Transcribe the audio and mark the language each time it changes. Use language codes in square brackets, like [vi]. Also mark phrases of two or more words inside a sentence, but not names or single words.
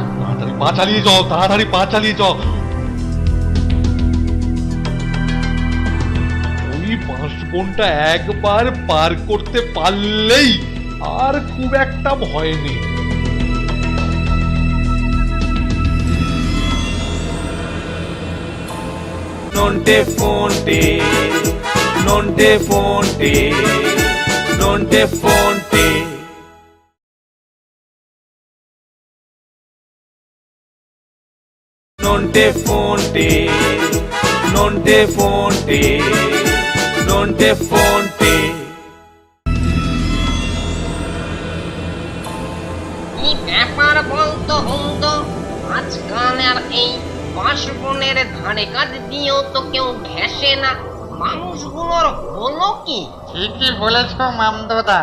[bn] তাড়াতাড়ি পা চালিয়ে যাও, তাড়াতাড়ি পা চালিয়ে যাও। ওই বাঁশবনটা একবার পার করতে পারলেই আর খুব একটা ভয় নেই। নন্টে ফন্টে, নন্টে ফন্টে, নন্টে ফন্টে। Nonte fonte, nonte fonte, nonte fonte. কি ব্যাপার বলতো হুমতো, আজকাল আর এই বাঁশবনের ধারে কাজ দিয়েও তো কেউ ঘেঁষে না। মানুষগুলোর হলো কি? ঠিকই বলেছ মামদোদা।